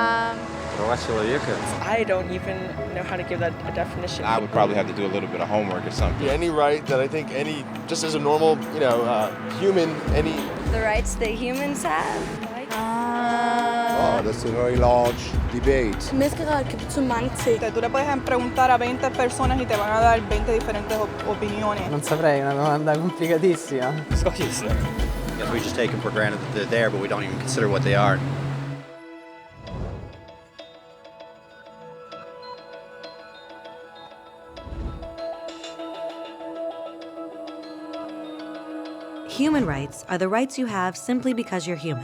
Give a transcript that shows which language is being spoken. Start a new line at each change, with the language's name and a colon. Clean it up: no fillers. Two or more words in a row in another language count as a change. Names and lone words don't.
English: I don't even know how to give that a definition. I would probably have to do a little bit of homework or something. Any right that I think just as a normal, human, any... The rights that humans have? That's a very large debate.
Danish: Menneskerettigheder kan betyde mange ting.
Spanish: Tú le puedes preguntar a 20 personas y te van a dar 20 diferentes opiniones.
Italian: Non saprei, è una domanda complicatissima.
English: Guess we just take them for granted that they're there, but we don't even consider what they are. Human rights are the rights you have simply because you're human.